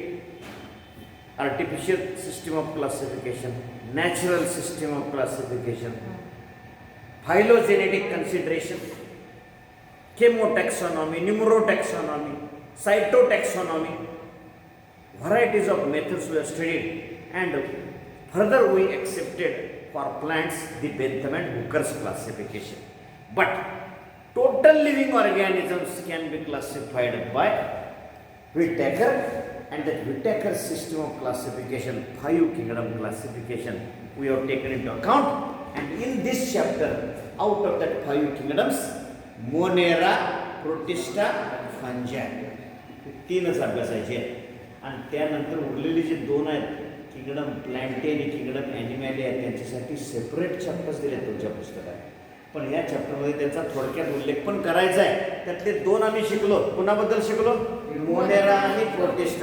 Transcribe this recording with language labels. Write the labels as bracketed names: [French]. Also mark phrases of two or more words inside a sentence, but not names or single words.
[English] artificial system of classification, natural system of classification, phylogenetic consideration, chemotaxonomy, numerotaxonomy, cytotaxonomy, varieties of methods we have studied, and further we accepted for plants the Bentham and Hooker's classification. But total living organisms can be classified by Whittaker, and that Whittaker system of classification, 5 kingdom classification, we have taken into account. And in this chapter, out of that 5 kingdoms, Monera, Protista, Fungi, [Marathi] तीनच अभ्यासायचे आहेत. आणि त्यानंतर उरलेले जे दोन आहेत, किंगडम प्लॅन्टे आणि किंगडम ॲनिमॅलिया, त्यांच्यासाठी [English] separate chapters [Marathi] दिले आहेत तुमच्या पुस्तकात. पण या चॅप्टरमध्ये त्याचा थोडक्यात उल्लेख पण करायचा आहे. त्यातले दोन आम्ही शिकलो. कुणाबद्दल शिकलो? मोनेरा आणि प्रोटिस्टा.